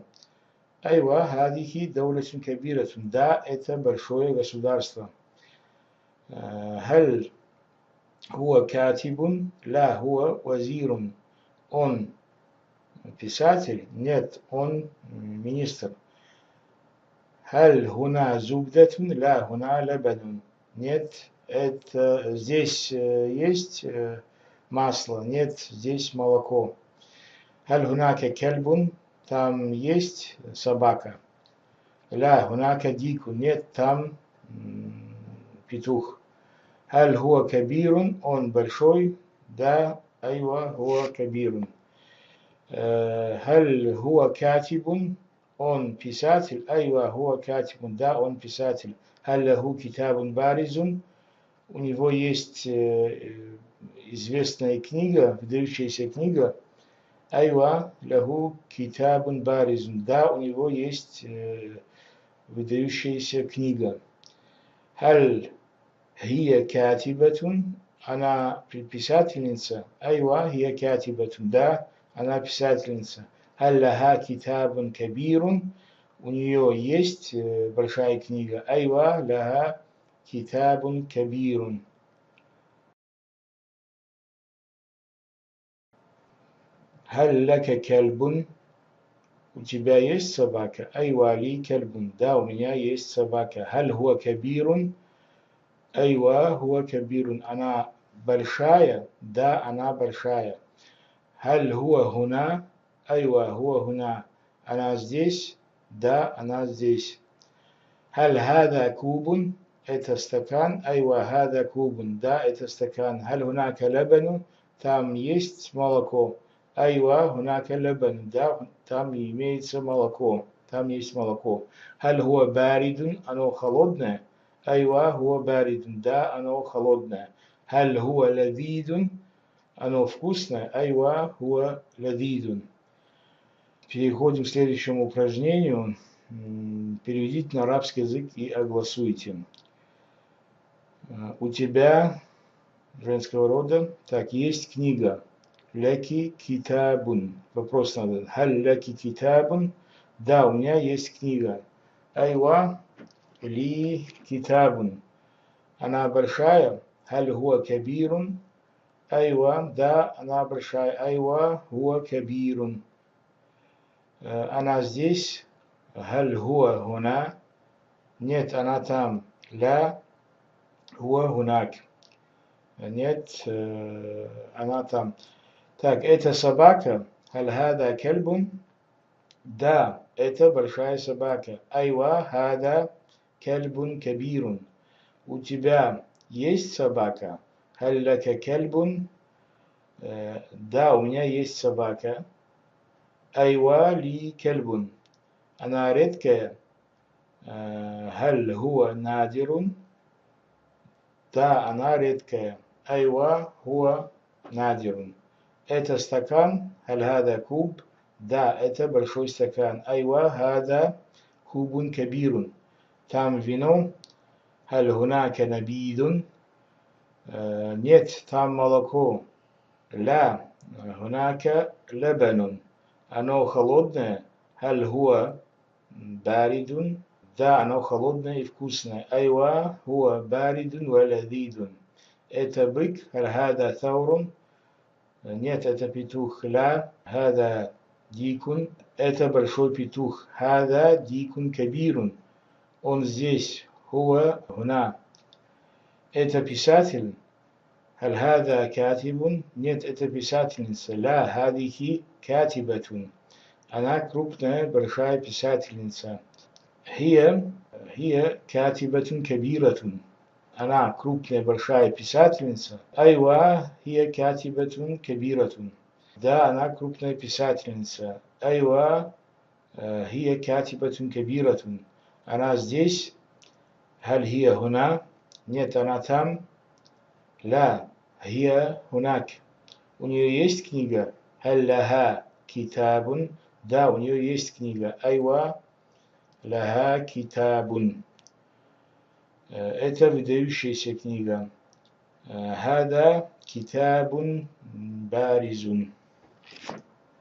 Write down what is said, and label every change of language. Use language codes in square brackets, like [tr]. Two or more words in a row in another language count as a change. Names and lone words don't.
[ar] أيوة هذه دولة كبيرة. [ru] Да, это большое государство. [ar] هل هو كاتب؟ لا هو وزير. [ru] Он писатель? Нет, он министр. [ar] هل هنا زبدة؟ لا هنا لبن. [ru] Нет, это здесь есть масло. Нет, здесь молоко. [ar] هل هناك كلب? [ru] Там есть собака. [ar] لا هناك ديك. [ru] Нет, там петух. [ar] هل هو كبير؟ [ru] Он большой? Да, [ar] أيوة هو كبير. هل هو كاتب؟ [ru] Он писатель? [ar] أيوة هو كاتب. [ru] Да, он писатель. [ar] هل له كتاب بارز? [ru] У него есть известная книга, выдающаяся книга. [ar] أيوة له كتاب بارز. [ru] Да, у него есть выдающаяся книга. [ar] هل هي كاتبة؟ [ru] Она писательница. [ar] أيوة هي كاتبة. [ru] Да, она писательница. [ar] هل لها كتاب كبير? [ru] У нее есть большая книга. [ar] أيوة لها كتاب كبير. هل لك كلب? [ru] У тебя есть собака? [ar] أيوة لي كلب. [ru] Да, у меня есть собака. [ar] هل هو كبير? أيوة هو كبير. [ru] Она большая? Да, она большая. [ar] هل هو هنا؟ أيوة هو هنا. [ru] Она здесь? Да, она здесь. [ar] هل هذا كوب؟ [ru] Это стакан? [ar] أيوة هذا كوب. [ru] Да, это стакан. [ar] هل هناك لبن؟ [ru] Там есть молоко. [ar] أيوة هناك لبن. [ru] Да, там имеется молоко. Там есть молоко. [ar] هل هو بارد؟ [ru] Оно холодное? [ar] أيوة هو بارد. [ru] Да, оно холодное. [ar] هل هو لذيذ؟ [ru] Оно вкусное? [ar] أيوة هو لذيذ. [ru] Переходим к следующему упражнению. Переведите на арабский язык и огласуйте. У тебя, женского рода, так, есть книга. [ar] لكِ كتابٌ. [ru] Вопрос надо. [ar] هل لكِ كتابٌ? [ru] Да, у меня есть книга. [ar] أيوة لي كتابٌ. [ru] Она большая. [ar] هل هو كبيرٌ. Айва, [ru] да, она большая. [ar] أيوة هو كبيرٌ. [ru] Она здесь. [ar] هل هو هنا. [ru] Нет, она там. [ar] لا هو هناك. [ru] Нет, она там. Так, это собака. [ar] هل هذا كلبٌ. [ru] Да, это большая собака. [ar] أيوة هذا كلبٌ كبيرٌ. [ru] У тебя есть собака? [ar] هل لكَ كلبٌ. [ru] Да, у меня есть собака. [ar] أيوة لي كلبٌ. [ru] Она редкая. [ar] هل هو نادرٌ. [ru] Да, она редкая. [ar] أيوة هو نادرٌ. [ru] Это стакан. [ar] هل هذا كوب. [ru] Да, это большой стакан. [ar] أيوة هذا كوبٌ كبيرٌ. [ru] Там вино. [ar] هل هناك نبيذٌ. [ru] Нет, там молоко. [ar] لا هناك لبنٌ. [ru] Оно холодное. [ar] هل هو باردٌ. [ru] Да, оно холодное и вкусное. [ar] أيوة هو باردٌ ولذيذٌ. [ru] Это бык. [ar] هل هذا ثورٌ. [ru] Нет, это петух. [ar] لا هذا ديكٌ – [ru] это большой петух. [ar] هذا ديكٌ كبيرٌ – [ru] он здесь. [ar] هو هنا – [ru] это писатель. [ar] هل هذا كاتبٌ – [ru] нет, это писательница. [ar] لا هذه كاتبةٌ – [ru] она крупная, большая писательница. [ar] هي كاتبةٌ كبيرةٌ [ru] – она крупная, большая писательница. [ar] أيوة هي كاتبةٌ كبيرةٌ – [ru] да, она крупная писательница. [ar] أيوة هي كاتبةٌ كبيرةٌ – [ru] она здесь. [ar] هل هي هنا – [ru] нет, она там. [ar] لا هي هناك – [ru] у нее есть книга. [ar] هل لها كتابٌ – [ru] да, у нее есть книга. [ar] أيوة لها كتابٌ – [ru] это выдающаяся книга. [ar] هذا كتابٌ بارزٌ.